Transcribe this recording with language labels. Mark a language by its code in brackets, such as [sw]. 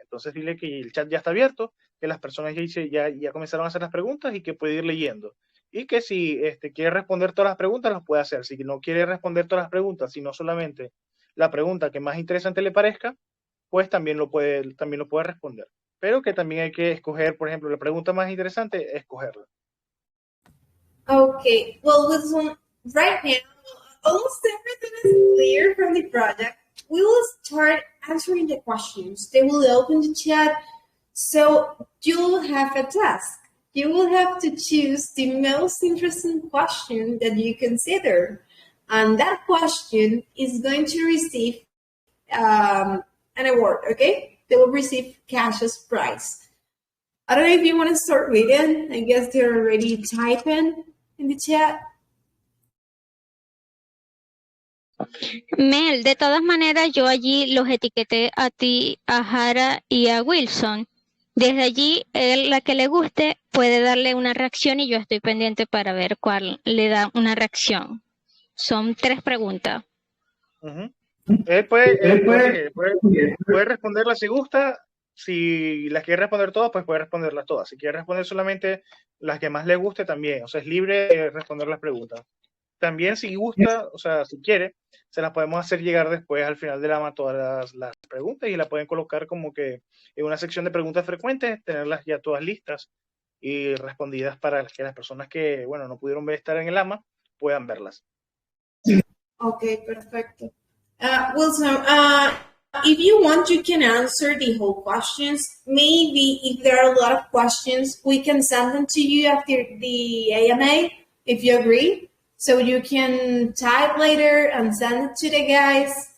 [es] Entonces dile que el chat ya está abierto, que las personas ya comenzaron a hacer las preguntas y que puede ir leyendo. Y que si quiere responder todas las preguntas, las puede hacer. Si no quiere responder todas las preguntas, sino solamente la pregunta que más interesante le parezca, pues también lo puede responder. Pero que también hay que escoger, por ejemplo, la pregunta más interesante, escogerla. [en] Okay, well, right now, almost everything is clear from the project. We will start answering the questions. They will open the chat. So you will have a task. You will have to choose the most interesting question that you consider. And that question is going to receive an award, okay? They will receive cash as prize. I don't know if you want to start reading. I guess they're already typing in the chat. [es] Mel, de todas maneras, yo allí los etiqueté a ti, a Jara y a Wilson. Desde allí, la que le guste puede darle una reacción y yo estoy pendiente para ver cuál le da una reacción. Son 3 preguntas. Él puede responderla si gusta, si las quiere responder todas, pues puede responderlas todas. Si quiere responder solamente las que más le guste, también. O sea, es libre de responder las preguntas. También si gusta, o sea, si quiere, se las podemos hacer llegar después al final de la todas las preguntas y la pueden colocar como que en una sección de preguntas frecuentes, tenerlas ya todas listas y respondidas para que las personas que, bueno, no pudieron estar en el AMA puedan verlas. Okay, perfecto. [en] Wilson, if you want, you can answer the whole questions. Maybe if there are a lot of questions, we can send them to you after the AMA, if you agree. So you can type later and send it to the guys.